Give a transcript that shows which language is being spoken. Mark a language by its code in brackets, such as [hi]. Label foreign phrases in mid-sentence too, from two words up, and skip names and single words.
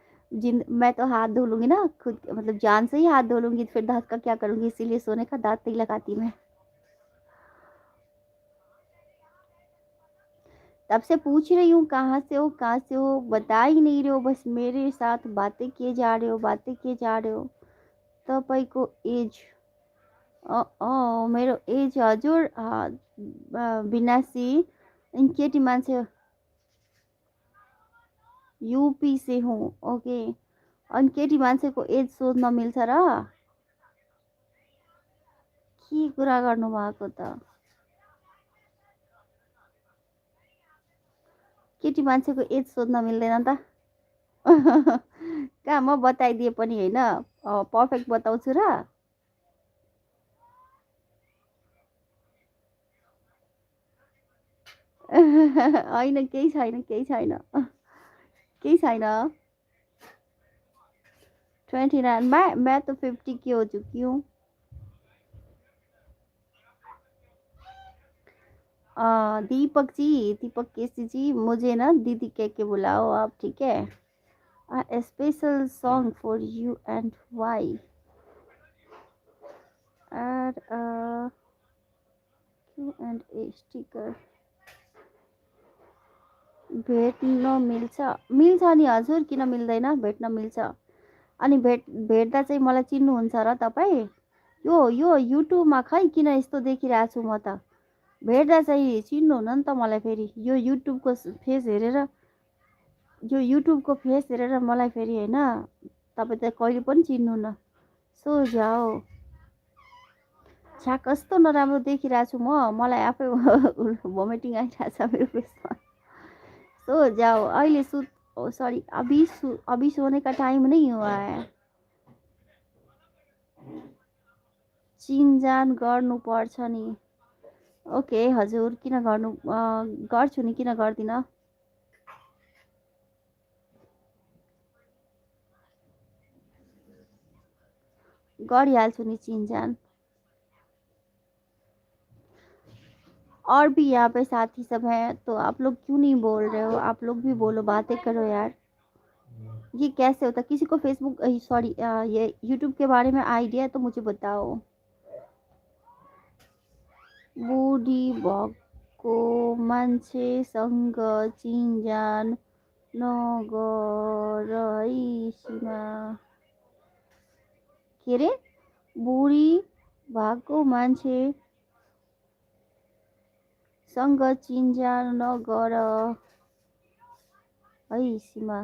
[hi] मैं तो हाथ धो लूंगी ना खुद, मतलब जान से ही हाथ धो लूंगी, फिर दांत का क्या करूंगी, इसीलिए सोने का दांत नहीं लगाती मैं। तब से पूछ रही हूँ कहाँ से हो, कहाँ से हो, बता ही नहीं रहे हो, बस मेरे साथ बातें किए जा रहे हो, बातें किए जा रहे हो। [ne] तपाईँको एज? मेरो एज हजुर 82। केटी मान्छे हो, [hi] यूपी से हूँ। [ne] ओके, अनि केटी मान्छेको एज सोध्न मिल्छ र? के कुरा गर्नुभएको त? केटी मान्छेको एज सोध्न मिल्दैन त? कहाँ, म बताइदिए पनि होइन, पर्फेक्ट बताउँछु र? होइन, केही छैन, केही छैन, केही छैन। 29, [hi] मैं तो 50 की हो चुकी हूँ। दीपक केसी जी, मुझे ना दीदी कह के बुलाओ आप, ठीक है? [en] A special song for you and why? Add a Q&A sticker. [ne] भेट्न मिल्छ नि हजुर, किन मिल्दैन, भेट्न मिल्छ। अनि भेट्दा चाहिँ मलाई चिन्नुहुन्छ र तपाईँ? यो युट्युबमा खै किन यस्तो देखिरहेको छु म त? भेट्दा चाहिँ चिन्नुहुन्न नि त मलाई फेरि। यो युट्युबको फेस हेरेर मलाई फेरि होइन, तपाईँ त कहिले पनि चिन्नुहुन्न। [hi] सो जाओ। [ne] छ्या कस्तो नराम्रो देखिरहेको छु म, मलाई आफै भोमिटिङ आइरहेको छ मेरो फेसमा। [hi] सो जाओ, अहिले सॉरी, अभी सोने का टाइम नहीं हुआ है। [ne] चिनजान गर्नुपर्छ नि। ओके हजुर, किन गर्छु नि, किन गर्दिनँ? गरिहाल्छु नि चिनजान। [hi] और भी यहाँ पे साथी सब हैं, तो आप लोग क्यों नहीं बोल रहे हो? आप लोग भी बोलो, बातें करो यार। ये कैसे होता? किसी को फेसबुक सॉरी ये यूट्यूब के बारे में आइडिया है तो मुझे बताओ। [ne] बुढी भएको मान्छेसँग चिनजान नगर है सीमा। के अरे? बुढी भएको मान्छेसँग चिनजान नगर है सीमा।